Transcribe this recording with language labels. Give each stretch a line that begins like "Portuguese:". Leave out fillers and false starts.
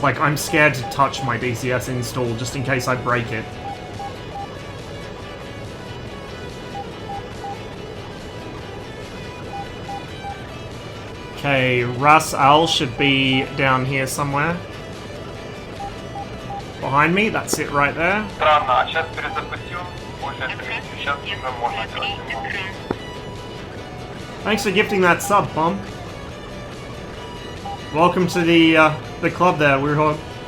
English: Like, I'm scared to touch my DCS install just in case I break it. Okay, Ras Al should be down here somewhere. Behind me, that's it right there.
Russian: Странно, а сейчас перезапустил, больше сейчас уже можно делать.
English: Thanks for gifting that sub, Bum. Welcome to the club there, Weirhog.